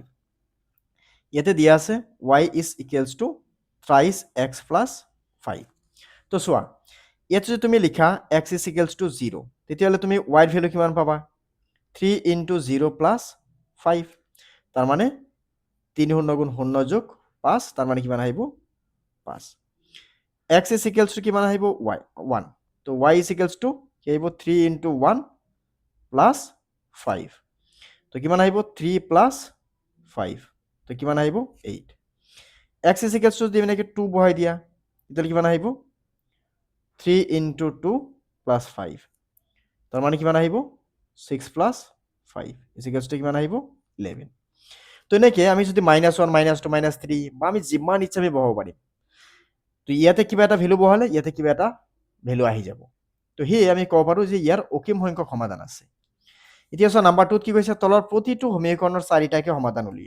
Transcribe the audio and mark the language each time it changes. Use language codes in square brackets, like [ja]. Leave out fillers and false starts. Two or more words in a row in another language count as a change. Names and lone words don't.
[as] ইয়াতে দিয়া আছে [en] y is equals to thrice x plus 5. [as] তো চোৱা, ইয়াত যদি তুমি লিখা [en] x is equals to 0, [as] তেতিয়াহ'লে তুমি y ৰ ভেলু কিমান পাবা? [en] 3 into 0 plus 5. [as] তাৰমানে 3 শূন্য গুণ 0 যোগ 5, তাৰমানে কিমান আহিব? [en] 5। x is equals to [as] কিমান আহিব? [en] y 1. তো y is equals to [as] কি আহিব? [en] 3 into 1 plus 5. [as] তো কিমান আহিব? [en] 3 plus 5. [as] তো কিমান আহিব? 8. [en] x is equals to [as] যদি এনেকৈ 2 বহাই দিয়া, তেতিয়াহ'লে কিমান আহিব? [en] 3 into 2 plus 5. [as] তাৰ মানে কিমান আহিব? [en] 6 plus 5 is equals to [as] কিমান আহিব? [en] 11. [as] তো এনেকৈ আমি যদি -1, -2, -3 বা আমি যিমান ইচ্ছা আমি বহাব পাৰিম। তো ইয়াতে কিবা এটা ভেলু বহালে ইয়াতে কিবা এটা ভেলু আহি যাব। তো সেয়ে আমি ক'ব পাৰোঁ যে ইয়াৰ অসীম সংখ্যক সমাধান আছে। এতিয়া চোৱা, নাম্বাৰ 2ত কি কৈছে, তলৰ প্ৰতিটো সমীকৰণৰ 4টাকে সমাধান উলিয়া।